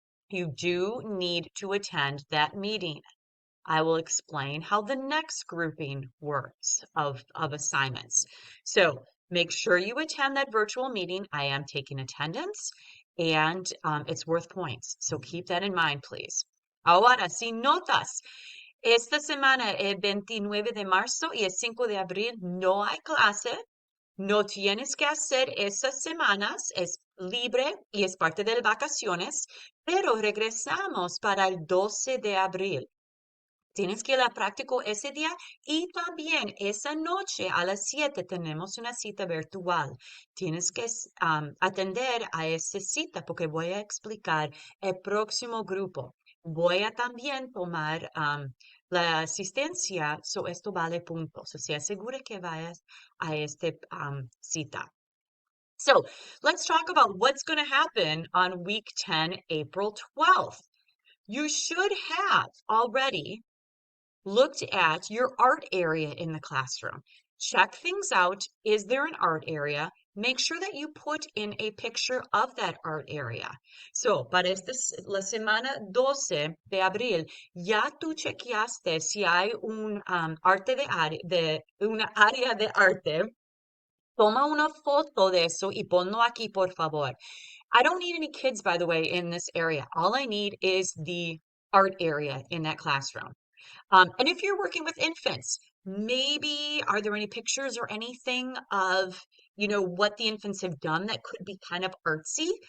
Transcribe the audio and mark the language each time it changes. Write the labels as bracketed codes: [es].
[en] You do need to attend that meeting. I will explain how the next grouping works of assignments. So make sure you attend that virtual meeting. I am taking attendance and it's worth points. So keep that in mind, please. [es] Ahora, si notas, esta semana, el 29 de marzo y el 5 de abril, no hay clase. No tienes que hacer esas semanas, es libre y es parte de las vacaciones, pero regresamos para el 12 de abril. Tienes que ir a práctico ese día y también esa noche a las 7 tenemos una cita virtual. Tienes que atender a esa cita porque voy a explicar el próximo grupo. Voy a también tomar la asistencia, so esto vale puntos. O sea, asegura que vayas a esta cita. [en] So let's talk about what's going to happen on week 10, April 12th. You should have already looked at your art area in the classroom. Check things out. Is there an art area? Make sure that you put in a picture of that art area. [es] So, para la semana 12 de abril, ya tú chequeaste si hay un una área de arte. Toma una foto de eso y ponlo aquí, por favor. [en] I don't need any kids, by the way, in this area. All I need is the art area in that classroom. And if you're working with infants, maybe are there any pictures or anything of, what the infants have done that could be kind of artsy?